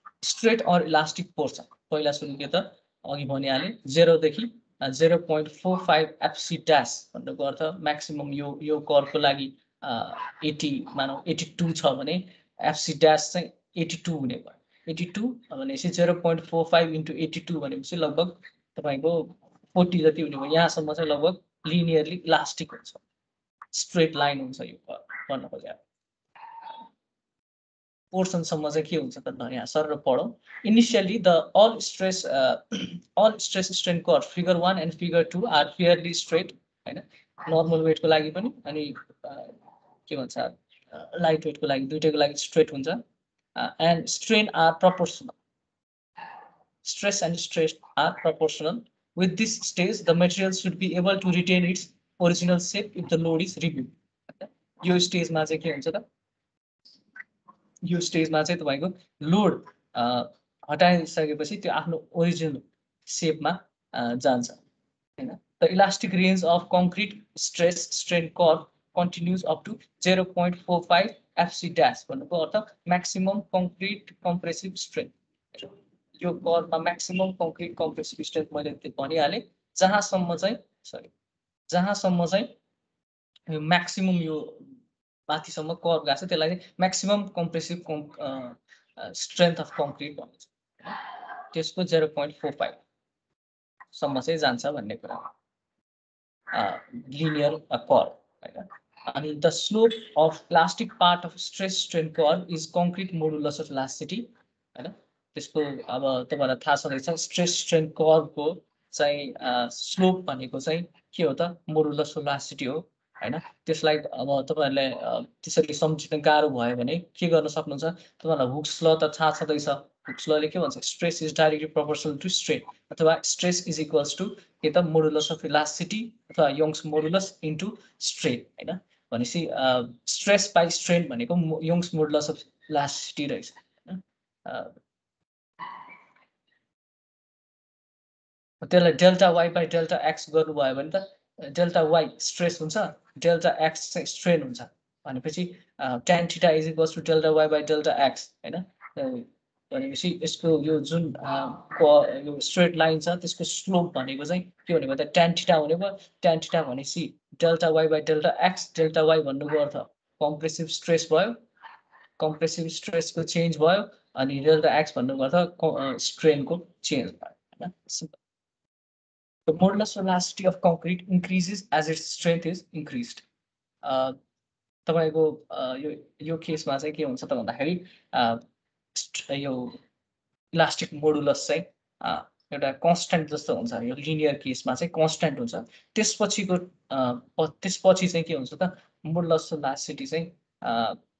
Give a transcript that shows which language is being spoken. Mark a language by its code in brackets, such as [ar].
[ne] Straight or elastic portion पहिला सुरु के त अघि भनिहाले 0 देखि 0.45 FC डैश भन्नुको अर्थ म्याक्सिमम यो कर्वको लागि 80 मानौ 82 छ भने FC डैश चाहिँ 82 हुने भयो। 82 भनेपछि 0.45 into 82 भनेपछि लगभग तपाईको 40 जति हुने भयो। यहाँसम्म चाहिँ लगभग लिनियरली इलास्टिक हुन्छ, स्ट्रेट लाइन हुन्छ यो भन्न खोजे। पोर्सन सम्म चाहिँ के हुन्छ त यहाँ sir पढौं। [en] Initially the all stress strain curve figure 1 and figure 2 are fairly straight हैन। [ne] नर्मल वेटको लागि पनि अनि के भन्छ लाइट वेटको लागि दुईटैको लागि स्ट्रेट हुन्छ। [en] and strain are proportional. Stress and strain are proportional. With this stage, the material should be able to retain its original shape if the load is removed. [ne] यो स्टेजमा चाहिँ के हुन्छ त यो स्टेजमा चाहिँ तपाईको लोड हटाइसकेपछि त्यो आफ्नो ओरिजिनल शेपमा जान्छ हैन। [en] The elastic range of concrete stress strain curve continues up to 0.45 FC dash [ne] भन्नुको अर्थ [en] maximum concrete compressive strength। [ne] यो कर्वमा [en] maximum concrete compressive strength [ne] मैले भनिहाले। जहाँसम्म चाहिँ maximum यो माथिसम्म कर्व गएको छ त्यसलाई चाहिँ [en] maximum compressive strength of concrete [ne] भनिन्छ। त्यसको 0.45 सम्म चाहिँ जान्छ भन्ने कुरा linear curve हैन। [en] अनि the slope of elastic part of stress strain curve is concrete modulus of elasticity हैन। [ne] त्यसको अब तपाईहरुलाई थाहा छँदैछ स्ट्रेस स्ट्रेन कर्वको चाहिँ स्लोप भनेको चाहिँ के हो त मोडुलस अफ इलास्टिसिटी हो हैन। त्यसलाई अब तपाईहरुले त्यसरी सम्झिन गाह्रो भयो भने के गर्न सक्नुहुन्छ, तपाईहरुलाई हुक्स ल त थाहा छँदैछ। हुक्स लले के भन्छ [en] Stress is directly proportional to strain अथवा stress is equals to के त modulus of elasticity अथवा Young's modulus into strain हैन। [ne] भनेपछि स्ट्रेस बाइ स्ट्रेन भनेको यंग्स मोडुलस अफ इलास्टिसिटी रहेछ हैन। त्यसलाई delta y by delta x गर्नुभयो भने त डेल्टा y स्ट्रेस हुन्छ, डेल्टा x चाहिँ स्ट्रेन हुन्छ भनेपछि tan theta is equals to delta y by delta x हैन। भनेपछि यसको यो जुन यो स्ट्रेट लाइन छ त्यसको स्लोप भनेको चाहिँ के हुने भयो त tan थीटा हुने भयो। tan थीटा भनेपछि delta y by delta x, delta y भन्नुको अर्थ कम्प्रेसिभ स्ट्रेस भयो, कम्प्रेसिभ स्ट्रेसको चेन्ज भयो अनि डेल्टा x भन्नुको अर्थ स्ट्रेनको चेन्ज भयो हैन। [en] The modulus of elasticity of concrete increases as its strength is increased. [ne] तपाईको यो केसमा चाहिँ के हुन्छ त भन्दाखेरि यो इलास्टिक मोडुलस चाहिँ एउटा कन्स्ट्यान्ट जस्तो हुन्छ। यो लिनियर केसमा चाहिँ कन्स्ट्यान्ट हुन्छ। त्यसपछि चाहिँ के हुन्छ त मोडुलस अफ इलास्टिसिटी चाहिँ